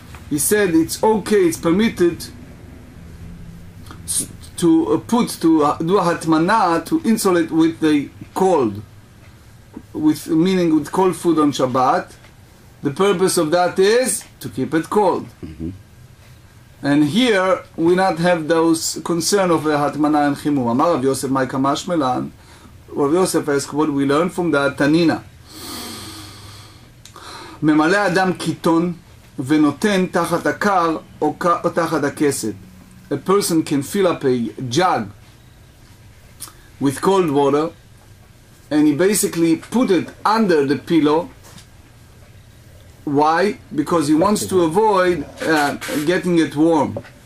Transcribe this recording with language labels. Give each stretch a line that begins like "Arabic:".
English: He said it's okay, it's permitted to do a הטמנה, to insulate with the cold, meaning with cold food on Shabbat. The purpose of that is to keep it cold. And here we not have those concern of הטמנה and חימום.
Aramaic: אמר רב יוסף מאי כמש מלן.
English: Rav Yosef asked, what we learn from the Tanina.
Hebrew: ממלא אדם קיטון ונותן תחת הקר או תחת הכסת.
English: A person can fill up a jug with cold water and he basically put it under the pillow. Why? Because he wants to avoid getting it warm.